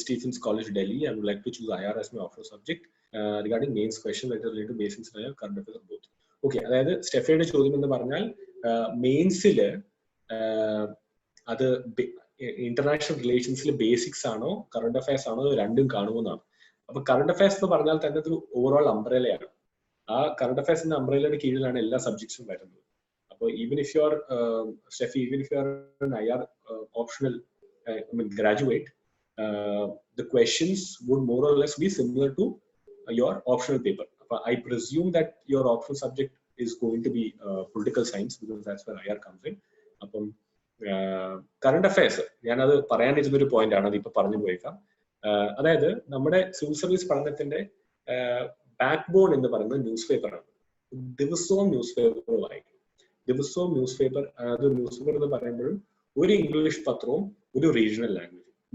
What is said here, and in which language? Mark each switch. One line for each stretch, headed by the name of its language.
English: Stephen's College, Delhi, and would like to choose IR as my offer subject regarding mains question that is related to basics and current affairs of both.
Malayalam: Okay, അതായത് സ്റ്റെഫിയുടെ ചോദ്യം എന്ന് പറഞ്ഞാൽ മെയിൻസില് അത് international റിലേഷൻസിൽ basics ആണോ current affairs ആണോ രണ്ടും കാണുമെന്നാണ്. അപ്പൊ current affairs എന്ന് പറഞ്ഞാൽ തന്നെ ഒരു ഓവറോൾ അംബ്രലയാണ്. ആ കറണ്ട് അഫയേഴ്സ് എന്ന അംബ്രലയുടെ കീഴിലാണ് എല്ലാ സബ്ജക്ട്സും വരുന്നത്.
English: അപ്പോൾ even if you are Steffi, even if you are an IR optional graduate, the questions would more or less be similar to your optional paper. I presume that your optional subject is going to be political science, because that's where IR comes in.
Malayalam: അപ്പം current affairs ഞാനത് പറയാനിരുന്നൊരു point ആണ്, അതിപ്പോ പറഞ്ഞു പോയേക്കാം. അതായത് നമ്മുടെ civil service പഠനത്തിന്റെ back bone എന്ന് പറയുന്നത് ന്യൂസ് പേപ്പറാണ്. ദിവസവും ന്യൂസ് പേപ്പർ വായിക്കും. ദിവസവും ന്യൂസ് പേപ്പർ, അത് ന്യൂസ് പേപ്പർ എന്ന് പറയുമ്പോഴും ഒരു ഇംഗ്ലീഷ് പത്രവും ഒരു റീജിയണൽ ലാംഗ്വേജ്.